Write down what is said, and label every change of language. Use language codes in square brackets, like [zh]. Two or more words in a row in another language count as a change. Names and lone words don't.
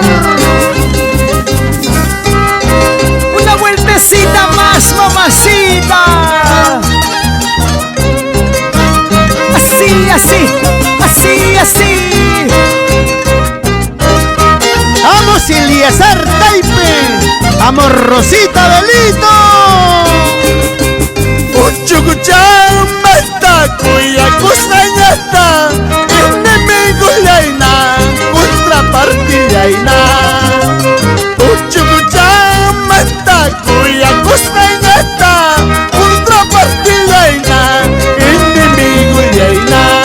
[es] Una vueltecita más, mamacita. Así, así, así, así. Vamos, Eliezer Taipe. Vamos, Rosita Belito. [qu] Uchucuchambata, cuya costañata, enemigo yaina, contrapartida yaina. Uchucuchambata, cuya costañata, contrapartida yaina, enemigo yaina.